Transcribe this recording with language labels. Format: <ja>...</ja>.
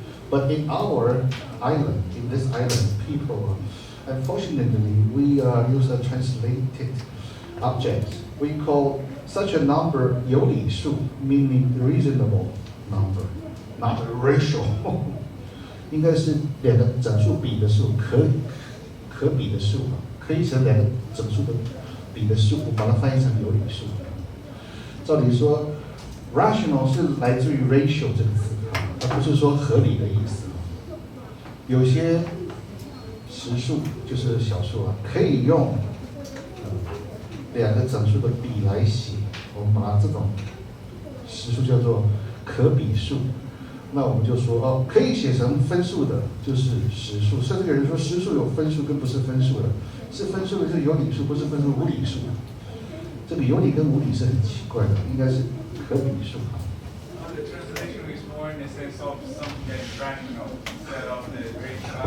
<en>But in our island, in this island, people, unfortunately, we use a translated object. We call such a number 有理数, meaning reasonable number, not ratio.</en> <zh>应该是两个整数比的数，可比的数，可以乘两个整数的比的数，把它翻译成有理数。照理说 rational 是来自于 ratio 这个词，而不是说合理的意思。有些实数就是小数啊，可以用两个整数的比来写，我们把它这种实数叫做可比数。那我们就说可以写成分数的，就是实数。甚至有人说实数有分数跟不是分数的，是分数的就是有理数，不是分数无理数。这个有理跟无理是很奇怪的，应该是可比数。</zh> <en>The translation is more in the sense of something that is rational instead of the great.</en>